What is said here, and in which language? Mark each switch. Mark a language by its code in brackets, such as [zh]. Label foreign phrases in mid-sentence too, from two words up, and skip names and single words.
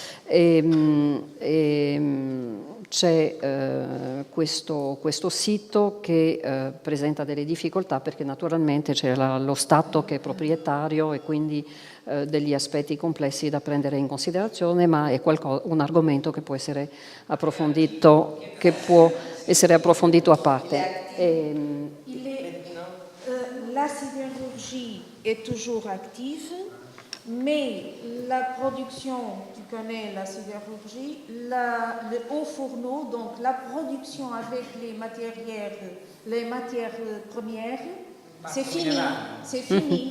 [it] C'è questo sito che presenta delle difficoltà, perché naturalmente c'è lo Stato che è proprietario e quindi degli aspetti complessi da prendere in considerazione, ma è un argomento che può essere approfondito a parte. [fr] la sidérurgie est toujours active, mais la production, tu connais la sidérurgie, le haut fourneau, donc la production avec les matières premières, c'est fini, c'est fini.